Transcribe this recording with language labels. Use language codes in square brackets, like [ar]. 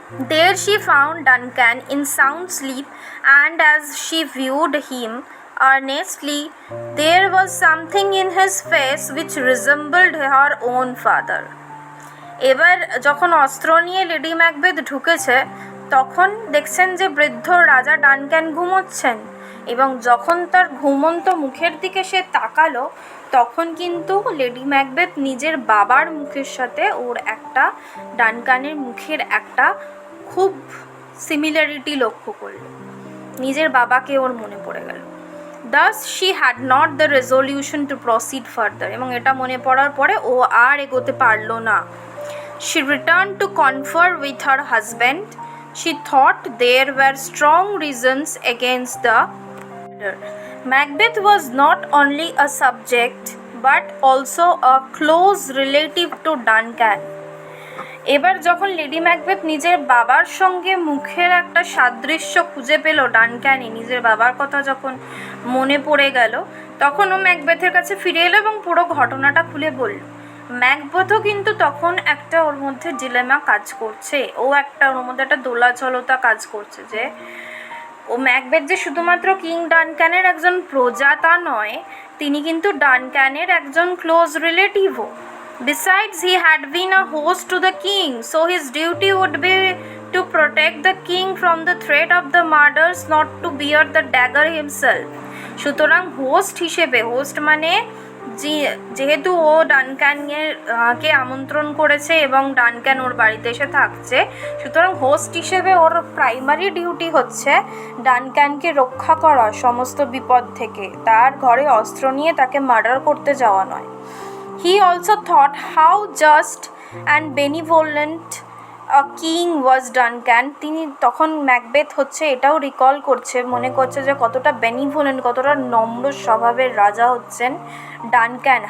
[en] There she found Duncan in sound sleep, and as she viewed him earnestly, there was something in his face which resembled her own father. [bn] এবার যখন অস্ত্র নিয়ে lady Macbeth ঢুকেছে তখন দেখছেন যে বৃদ্ধ রাজা ডানক্যান ঘুমোচ্ছেন, এবং যখন তার ঘুমন্ত মুখের দিকে সে তাকালো তখন কিন্তু লেডি ম্যাকবেথ নিজের বাবার মুখের সাথে ওর একটা, ডানকানের মুখের একটা খুব সিমিলারিটি লক্ষ্য করল, নিজের বাবাকে ওর মনে পড়ে গেল। [en] Thus she had not the resolution to proceed further, [bn] এবং এটা মনে পড়ার পরে ও আর এগোতে পারলো না। [en] She returned to confer with her husband. She thought there were strong reasons against the murder. Macbeth was not only a subject but also a close relative to Duncan. [bn] এবার যখন লেডি ম্যাকবেথ নিজের বাবার সঙ্গে মুখের একটা সাদৃশ্য খুঁজে পেল, ডানক্যানি নিজের বাবার কথা যখন মনে পড়ে গেল, তখন ও ম্যাকবেথের কাছে ফিরে এলো এবং পুরো ঘটনাটা খুলে বলল। ম্যাকবেথও কিন্তু তখন একটা ওর মধ্যে ডিলেমা কাজ করছে, ওর মধ্যে একটা দোলাচলতা কাজ করছে যে ও ম্যাকবেথ যে শুধুমাত্র কিং ডানক্যানের একজন প্রজা তা নয়, তিনি কিন্তু ডানক্যানের একজন close রিলেটিভও। [en] Besides, he had been a host to the king, so his duty would be to protect the king from the threat of the murders, not to bear the dagger himself. [bn] সুতরাং host হিসেবে, host মানে যেহেতু ও ডানক্যানকে আমন্ত্রণ করেছে এবং ডানক্যান ওর বাড়িতে এসে থাকছে, সুতরাং হোস্ট হিসেবে ওর প্রাইমারি ডিউটি হচ্ছে ডানক্যানকে রক্ষা করা সমস্ত বিপদ থেকে, তার ঘরে অস্ত্র নিয়ে তাকে মার্ডার করতে যাওয়া নয়। [en] He also thought how just and benevolent a king was Duncan. [bn] তিনি তখন ম্যাকবেথ হচ্ছে এটাও রিকল করছে, মনে করছে যে কতটা বেনিভোলেন্ট, কতটা নম্র স্বভাবের রাজা হচ্ছেন ডানক্যান।